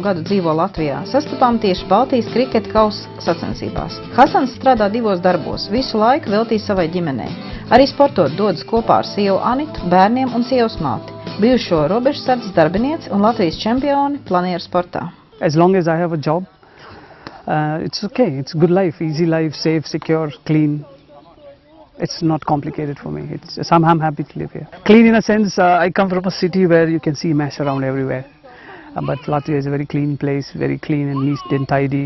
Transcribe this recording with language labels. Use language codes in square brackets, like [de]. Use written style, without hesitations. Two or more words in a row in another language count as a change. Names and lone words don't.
[lv] gadu dzīvo Latvijā, sastapām tieši Baltijas kriketa kausa sacensībās. Hasans strādā 2 darbos, visu laiku veltīs savai ģimenei. Arī sportot dodas kopā ar sievu Anitu, bērniem un sievas māti, bijušo robežsardzes darbinieci un Latvijas čempioni planieru sportā. [en] As long as I have a job, it's okay. It's good life, easy life, safe, secure, clean. It's not complicated for me. I'm happy to live here. Clean in a sense, I come from a city where you can see mess around everywhere. But Latvia is a very clean place, very clean and neat and tidy.